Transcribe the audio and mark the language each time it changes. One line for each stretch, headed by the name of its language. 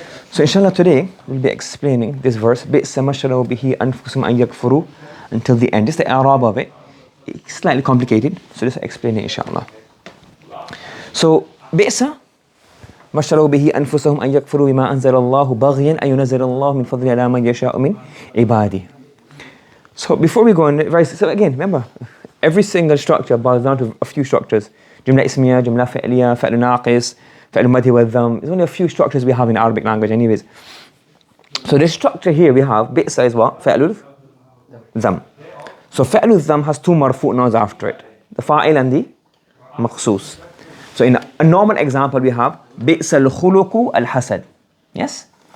English: So inshallah today we'll be explaining this verse
Arabic: بئسما اشتروا به أنفسهم أن يكفروا
English: until the end. Just the Arab of it. It's slightly complicated, so just explain it inshallah. So
Arabic: بئسما اشتروا به أنفسهم أن يكفروا بما أنزل الله بغيا أن ينزل الله من فضله على من يشاء من عباده.
English: So before we go on, so again, remember, every single structure boils down to a few structures.
Arabic: جملة اسمية, جملة فعلية, فعل ناقص, فعل ماضي والذم.
English: There's only a few structures we have in Arabic language anyways. So this structure here we have, بئس is what?
Arabic: فعل الذم.
English: So فعل الذم has two marfu' nouns after it. The fa'il and the مخصوص. So in a normal example we have
Arabic: بئس الخلق الحسد.
English: Yes?